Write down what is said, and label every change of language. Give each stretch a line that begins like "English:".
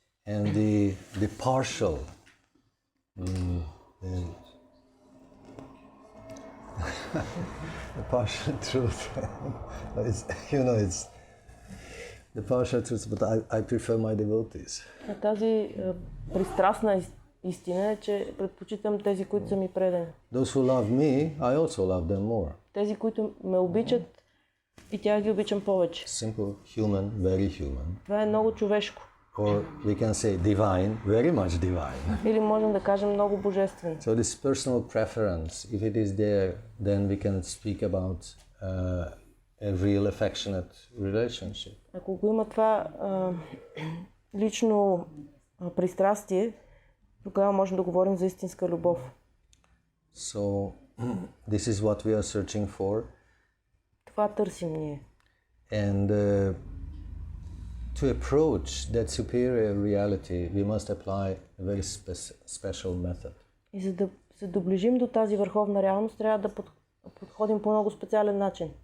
English: And the partial, the partial truth, it's the partial truth, but I prefer my devotees.
Bulgarian: Тази пристрастна истина е, че предпочитам тези, които са ми предани.
English: Those who love me, I also love them more.
Bulgarian: Тези, които ме обичат, и тях ги обичам повече.
English: Simple, human, very human.
Bulgarian: Това е много човешко.
English: Or we can say divine, very much divine.
Bulgarian: Или можем да кажем много божествено.
English: So this personal preference, if it is there, then we can speak about a real affectionate relationship.
Bulgarian: Ако го има това лично пристрастие, тогава можем да говорим за истинска любов.
English: So this is what we are searching for.
Bulgarian: Това търсим ние.
English: And to approach that superior reality, we must apply a very special method.
Bulgarian: И за да се доближим до тази върховна реалност, трябва да подходим по много специален начин.